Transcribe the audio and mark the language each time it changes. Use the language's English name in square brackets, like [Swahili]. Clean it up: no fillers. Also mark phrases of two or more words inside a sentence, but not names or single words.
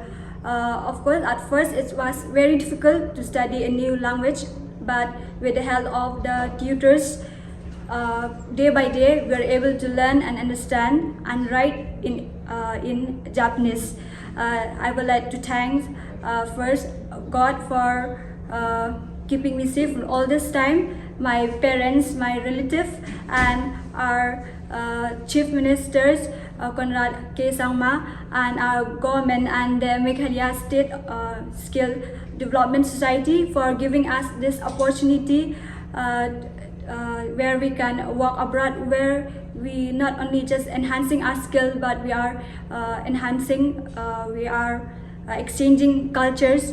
[English] Of course, at first it was very difficult to study a new language, but with the help of the tutors, day by day we were able to learn and understand and write in Japanese. I would like to thank first God for keeping me safe all this time, my parents, my relatives, and our chief ministers, Conrad K. Sangma, and our government and the Meghalaya State Skill Development Society for giving us this opportunity where we can work abroad, where we not only just enhancing our skill, but we are exchanging cultures.